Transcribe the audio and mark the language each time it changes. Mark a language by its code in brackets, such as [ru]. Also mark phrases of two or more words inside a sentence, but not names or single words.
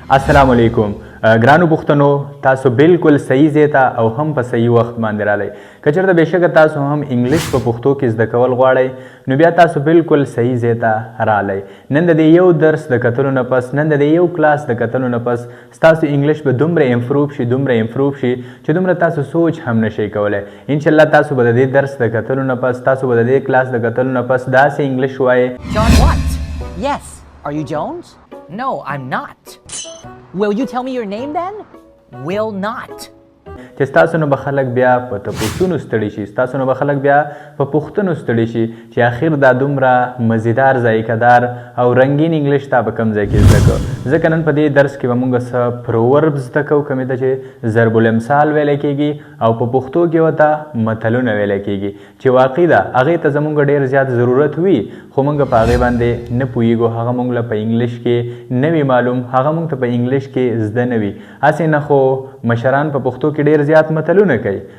[ar] السلام علیکم [ps] ګرانو پښتنو تاسو بالکل صحیح ځای ته او هم په صحیح وخت باندې رالی که چېرته بېشکه تاسو هم انګلیش په پښتو کې زده کول غواړئ نو بیا تاسو بالکل صحیح ځای ته رالی نن د دې یو درس د کتلو نه پس نن د دې یو کلاس د کتلو نه پس ستاسو انګلیش به دومره امپروف شي چې دومره تاسو سوچ هم نشئ کولی انشاءالله تاسو به د دې درس د کتلو نه پس تاسو به د دې کلاس د کتلو نه پس داسې انګلیش وایئ [en] John what? Yes. Are you Jones? No, I'm not. Will you tell me your name then? Will not. [ps] چې ستاسو نه به خلک بیا په تپوسونو ستړي شي ستاسو نه به خلک بیا په پوښتنو ستړي شي چې آخر دا دومره مزیدار ذایقهدار او رنګین انګلیش تا په کوم ځای کې زده کړو ځکه نن په دې درس کې به موږ څه پروورب زده کوو کومې ته چې ضرب الامثال ویلی کېږي او په پښتو کې ورته متلونه ویلی کېږي چې واقعي ده هغې ته زموږ ډېر زیات ضرورت وي خو موږ په هغې باندې نه پوهېږو هغه موږ له په انګلیش کې نه وي معلوم هغه موږ ته په انګلیش کې زده نه وي هسې نه خو مشران په پښتو کې ډېر زیات متلونه کوي